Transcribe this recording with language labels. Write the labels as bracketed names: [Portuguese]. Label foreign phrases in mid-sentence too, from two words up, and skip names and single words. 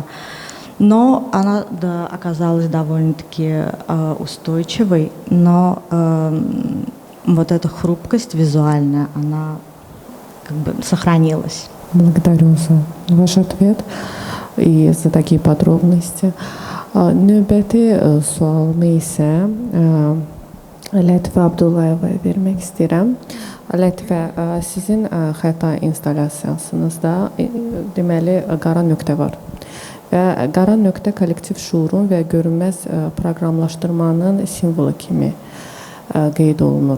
[Russian] Но она оказалась довольно-таки устойчивой, но вот эта хрупкость визуальная, она как бы сохранилась. Благодарю за ваш ответ и за такие подробности. [Azerbaijani] Növbəti sualımı isə Lətifə Abdullayevaya vermək istəyirəm. Lətifə, sizin xəta installasiyasınızda deməli qara nöqtə var. Və qara nöqtə kollektiv şuurun və görünməz proqramlaşdırmanın simvolu kimi qeyd olunur.